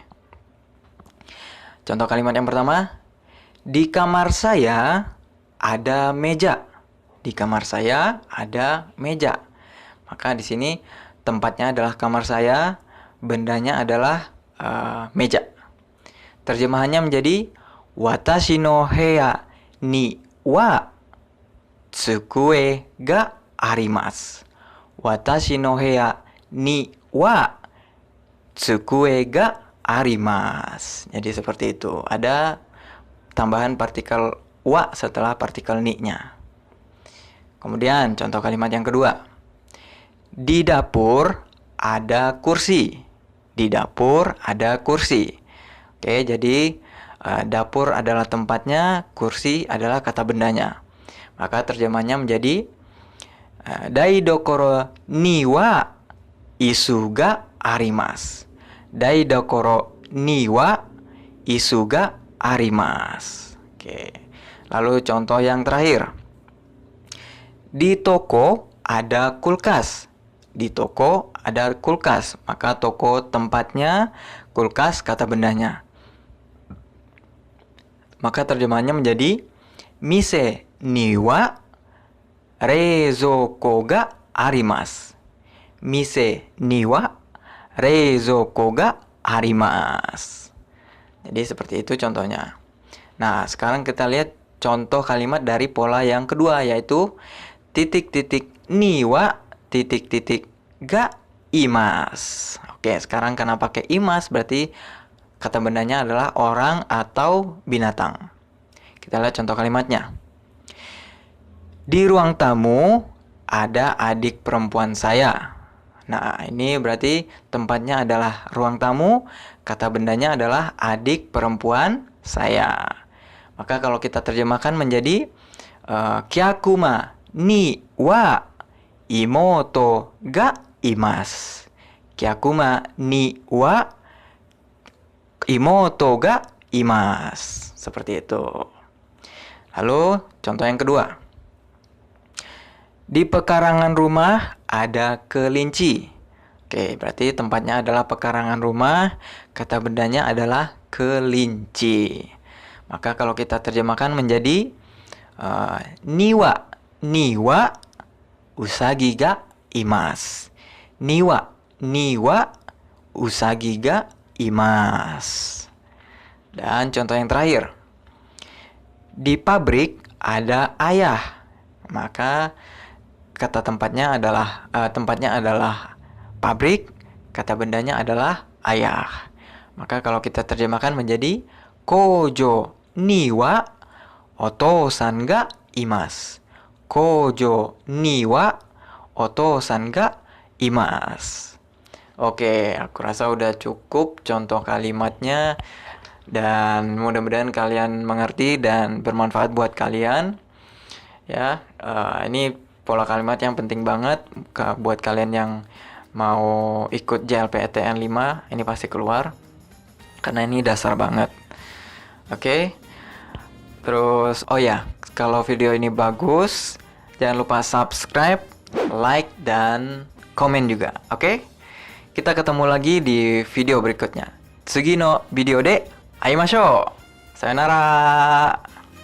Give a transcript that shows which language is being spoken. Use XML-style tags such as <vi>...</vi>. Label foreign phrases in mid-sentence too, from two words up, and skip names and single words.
<id>Contoh kalimat yang pertama, di kamar saya ada meja. Di kamar saya ada meja. Maka di sini tempatnya adalah kamar saya, bendanya adalah meja. Terjemahannya menjadi</id> <ja>私の部屋には机があります. 私の部屋には机があります.</ja> <id>Jadi seperti itu. Ada tambahan partikel wa setelah partikel ni-nya. Kemudian contoh kalimat yang kedua. Di dapur ada kursi. Di dapur ada kursi. Oke, jadi dapur adalah tempatnya, kursi adalah kata bendanya. Maka terjemahnya menjadi</id> <ja>台所には椅子があります. 台所には椅子があります.</ja> <id>Oke. Lalu contoh yang terakhir. Di toko ada kulkas. Di toko ada kulkas. Maka toko tempatnya, kulkas kata bendanya. Maka terjemahannya menjadi</id> <ja>店には冷蔵庫があります. 店には冷蔵庫があります.</ja> <id>Jadi seperti itu contohnya. Nah, sekarang kita lihat contoh kalimat dari pola yang kedua, yaitu titik-titik</id> <ja>には</ja> <id>titik-titik</id> <ja>がいます.</ja> <id>Oke, sekarang karena pakai imas berarti kata bendanya adalah orang atau binatang. Kita lihat contoh kalimatnya. Di ruang tamu ada adik perempuan saya. Nah, ini berarti tempatnya adalah ruang tamu, kata bendanya adalah adik perempuan saya. Maka kalau kita terjemahkan menjadi</id> <ja>客間には妹がいます. 客間には妹がいます.</ja> <id>Seperti itu. Lalu contoh yang kedua. Di pekarangan rumah ada kelinci. Oke, berarti tempatnya adalah pekarangan rumah, kata bendanya adalah kelinci. Maka kalau kita terjemahkan menjadi</id> <ja>庭うさぎがいます. 庭うさぎがいます.</ja> <id>Dan contoh yang terakhir. Di pabrik ada ayah. Maka kata tempatnya adalah pabrik, kata bendanya adalah ayah. Maka kalau kita terjemahkan menjadi</id> <ja>工場にはお父さんがいます. 工場にはお父さんがいます.</ja> <id>Oke, aku rasa udah cukup contoh kalimatnya. Dan mudah-mudahan kalian mengerti dan bermanfaat buat kalian. Ya, ini pola kalimat yang penting banget buat kalian yang mau ikut JLPTN 5. Ini pasti keluar karena ini dasar banget. Oke. Terus kalau video ini bagus, jangan lupa subscribe, like, dan komen juga. Oke? Kita ketemu lagi di video berikutnya.</id> <ja>次のビデオで会いましょう. Sayonara.</ja>